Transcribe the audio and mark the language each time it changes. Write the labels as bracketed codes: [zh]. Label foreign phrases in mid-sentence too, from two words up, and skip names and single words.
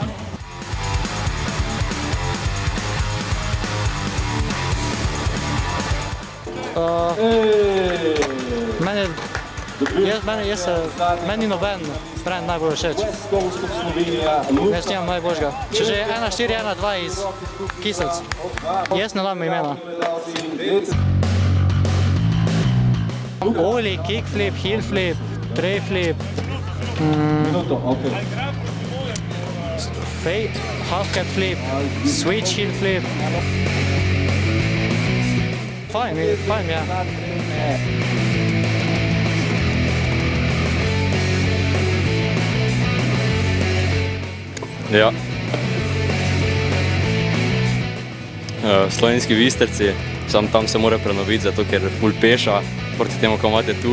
[sl] Meni noben sprem najbolj všeč. Jaz nimam najboljšega. Če že 1-4-1-2 iz Kisec. Jaz ne dam imena. [en] Ollie, kickflip, heelflip, trayflip. Half-cat flip, switch heelflip. [sl] Fajn, ja. Ja. Slovenski Bistrci, sam tam se mora prenoviti, zato ker ful peša proti temu, ko imate tu.